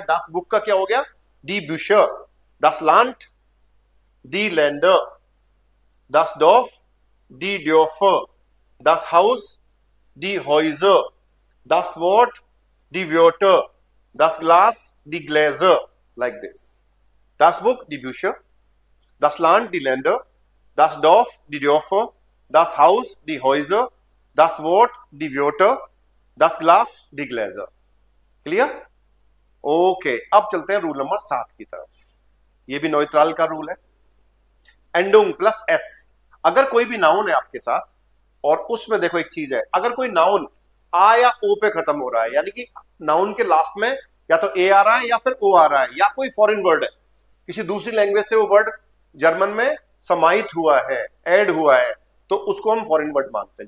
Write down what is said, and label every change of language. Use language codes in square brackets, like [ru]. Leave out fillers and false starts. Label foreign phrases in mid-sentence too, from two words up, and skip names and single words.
[de] das Buch [hi] का क्या हो गया, [de] die Bücher, das Land die Länder, das Dorf die Dörfer, das Haus die Häuser, das Wort die Wörter, das Glas die Gläser, [en] like this. [de] das Buch die Bücher, das Land die Länder, das Dorf, die Dörfer, das Haus, die Häuser, das Wort, die Wörter, das Glas, die Gläser। [hi] क्लियर? ओके, अब चलते हैं [en] rule number [hi] 7 की तरफ। ये भी न्यूट्रल का रूल है। एंडोंग प्लस S। अगर कोई भी नाउन है आपके साथ और उसमें देखो एक चीज है, अगर कोई नाउन आ या ओ पे खत्म हो रहा है, यानी कि नाउन के लास्ट में या तो ए आ रहा है या फिर ओ आ रहा है, या कोई [en] foreign word [hi] है, किसी दूसरी लैंग्वेज से वो वर्ड जर्मन में समाहित हुआ है, ऐड हुआ है, तो उसको हम [en] foreign word [hi] मानते हैं।